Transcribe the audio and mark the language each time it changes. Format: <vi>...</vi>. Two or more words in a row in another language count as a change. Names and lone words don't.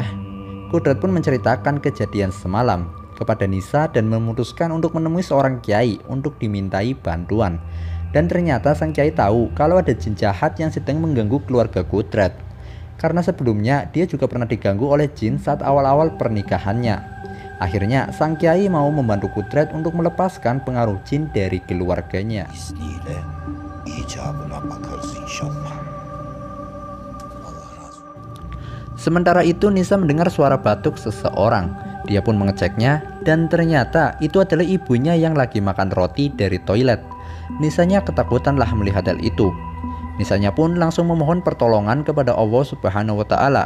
<id>Kudrat pun menceritakan kejadian semalam kepada Nisa dan memutuskan untuk menemui seorang kiai untuk dimintai bantuan. Dan ternyata sang kiai tahu kalau ada jin jahat yang sedang mengganggu keluarga Kudrat. Karena sebelumnya dia juga pernah diganggu oleh jin saat awal-awal pernikahannya. Akhirnya sang kiai mau membantu Kudrat untuk melepaskan pengaruh jin dari keluarganya.</id> <tr>İzniyle icabına bakarız inşallah. Allah razı olsun.</tr> <id>Sementara itu Nisa mendengar suara batuk seseorang. Dia pun mengeceknya dan ternyata itu adalah ibunya yang lagi makan roti dari toilet. Nisanya ketakutan lah melihat hal itu. Nisanya pun langsung memohon pertolongan kepada Allah</id> <ar>سبحانه وتعالى.</ar>